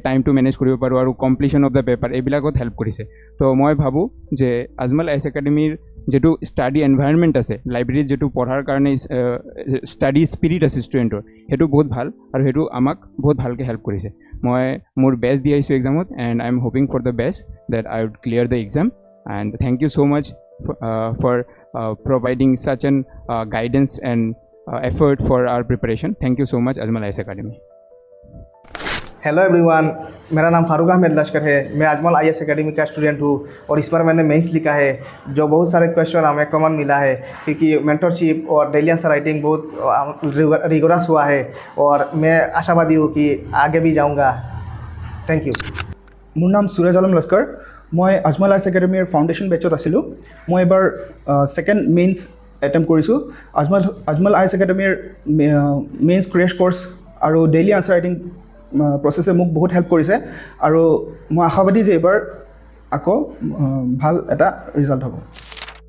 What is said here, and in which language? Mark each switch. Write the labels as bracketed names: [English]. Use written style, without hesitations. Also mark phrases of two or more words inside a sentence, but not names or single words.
[Assamese] টাইমটো মেনেজ কৰিব পাৰোঁ আৰু [English] completion of the paper [Assamese] এইবিলাকত হেল্প কৰিছে তো মই ভাবোঁ যে আজমল আইএছ একাডেমীৰ যেটো [English] study environment [Assamese] আছে লাইব্ৰেৰীত যেটো পঢ়াৰ কাৰণে [English] study spirit [Assamese] আছে ষ্টুডেণ্টৰ সেইটো বহুত ভাল আৰু সেইটো আমাক বহুত ভালকৈ হেল্প কৰিছে মই মোৰ বেষ্ট দি আহিছোঁ এক্সামত [English] and I am hoping for the best that I would clear the exam and thank you so much for providing such an guidance and effort for our preparation. Thank you so much, Ajmal IAS Academy. Hello everyone, [Hindi] मेरा नाम फारूक अहमद लश्कर है। मैं अजमल IAS एकेडमी का स्टूडेंट हूँ और इस बार मैंने मेंस लिखा है जो बहुत सारे क्वेश्चन हमें कॉमन मिला है क्योंकि मेंटरशिप और [English] daily answer writing [Hindi] बहुत रिगोरस हुआ है और मैं आशावादी हूँ कि आगे भी जाऊँगा। [English] Thank you. [Assamese] মোৰ নাম সুৰজ আলম লস্কৰ মই আজমল আইএছ একাডেমীৰ ফাউণ্ডেশ্যন বেচত আছিলোঁ মই এবাৰ [English] second mains attempt [Assamese] কৰিছোঁ আজমল আইএছ একাডেমীৰ [English] mains crash course [Assamese] আৰু [English] daily answer writing process [Assamese] মোক বহুত হেল্প কৰিছে আৰু মই আশাবাদী যে এইবাৰ আকৌ ভাল এটা ৰিজাল্ট হ'ব।